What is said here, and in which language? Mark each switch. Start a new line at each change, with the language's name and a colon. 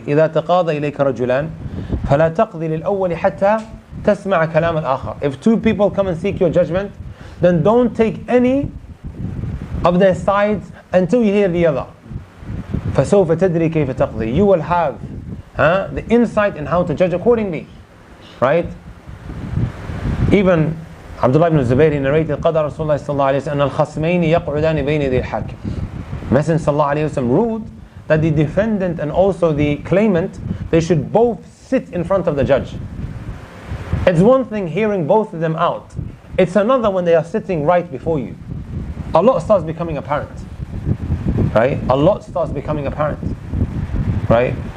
Arabic: إِذَا تَقَاضَ إِلَيْكَ رَجُلًا فَلَا تَقْضِ لِلْأَوَّلِ حَتَّى تَسْمَعَ كَلَامَ الْآخَرِ.
English: If two people come and seek your judgment, then don't take any of their sides until you hear the other.
Arabic: فَسَوْفَ تَدْرِي كَيْفَ تَقْضِي.
English: You will have the insight in how to judge accordingly, right? Even Abdullah ibn Mubarak narrated
Arabic: قَدَى رَسُولُ اللَّهِ صَلَّى اللَّهُ عَلَيْهِ وسلم أن الخصمين يقعدان بين يدي الحاكم.
English: Messenger sallallahu alayhi wasallam ruled that the defendant and also the claimant, they should both sit in front of the judge. It's one thing hearing both of them out. It's another when they are sitting right before you. A lot starts becoming apparent, right? A lot starts becoming apparent, right?